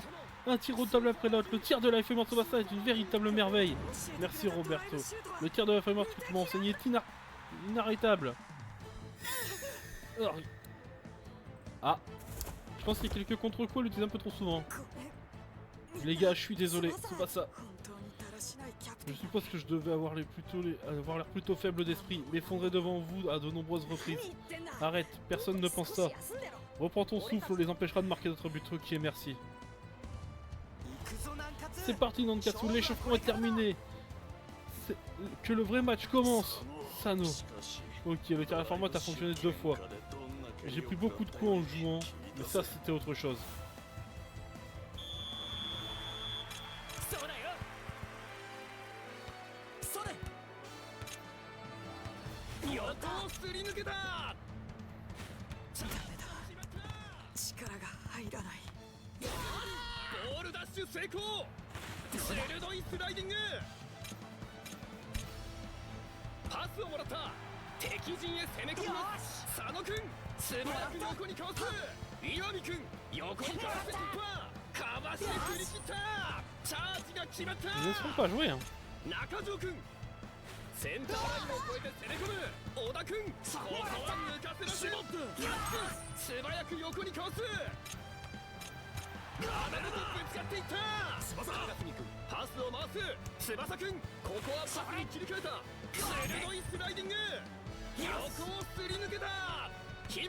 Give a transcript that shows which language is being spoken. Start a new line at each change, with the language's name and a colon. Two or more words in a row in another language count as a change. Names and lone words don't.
French: Un tir au table après l'autre. Le tir de la feuille morte Tsubasa est une véritable merveille. Merci Roberto. Le tir de la feuille morte que tu m'as enseigné est inarrêtable. Ah, je pense qu'il y a quelques contre-coups, il l'utilise un peu trop souvent. Les gars, je suis désolé, Tsubasa.
Japanese: 本当にだらしないキャプテ
French: Je
Japanese: ン
French: suppose que je devais avoir l'air plutôt faible d'esprit, m'effondrer devant vous à de nombreuses
Japanese: 何
French: reprises.
Japanese: 言ってんだ
French: Arrête, personne ne pense ça.
Japanese: 少し休んでろ
French: Reprends ton souffle, on les empêchera de marquer notre but. Ok, merci.
Japanese: 行くぞ南葛
French: C'est parti, Nankatsu, l'échauffement est terminé. Que le vrai match commence. Sano.
Japanese: しかし
French: Ok, le tir à la format a fonctionné 2 fois.
Japanese: 結果でどんな気
French: J'ai
Japanese: 力
French: pris beaucoup de coups en le jouant, mais ça c'était autre chose.
Japanese: そうだよそれ横をすり抜けたダメだ力が入らないボールダッシュ成功鋭いスライディングパスをもらった敵陣へ攻め込みます佐野君素早く横にかわす岩見君横にかわして突破かわして振り切ったチャージが決まった
French: Ils ne seront pas joués, hein.
Japanese: 中条君センターラインを越えて攻め込む小田君ここは抜かせません素早く横にかわす体ごとぶつかっていった翼君パスを回す翼君ここはパスに切り替えた鋭いスライディング横をすり抜けた姫